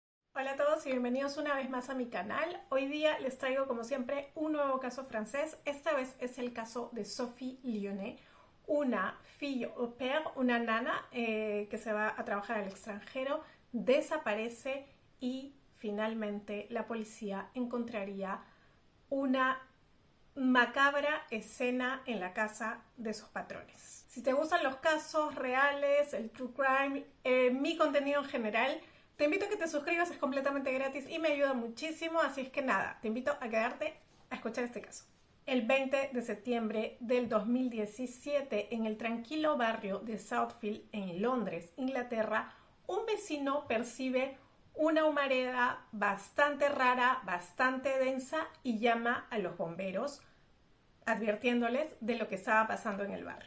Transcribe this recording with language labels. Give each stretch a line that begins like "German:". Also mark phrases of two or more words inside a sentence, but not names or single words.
Spanish: Hola a todos y bienvenidos una vez más a mi canal. Hoy día les traigo como siempre un nuevo caso francés. Esta vez es el caso de Sophie Lyonnais, una
French: fille au pair,
Spanish: una nana que se va a trabajar al extranjero, desaparece y finalmente la policía encontraría una macabra escena en la casa de sus patrones. Si te gustan los casos reales, el
English: true crime,
Spanish: mi contenido en general, te invito a que te suscribas, es completamente gratis y me ayuda muchísimo, así es que nada, te invito a quedarte a escuchar este caso. El 20 de septiembre del 2017, en el tranquilo barrio de Southfield, en Londres, Inglaterra, un vecino percibe una humareda bastante rara, bastante densa y llama a los bomberos advirtiéndoles de lo que estaba pasando en el barrio.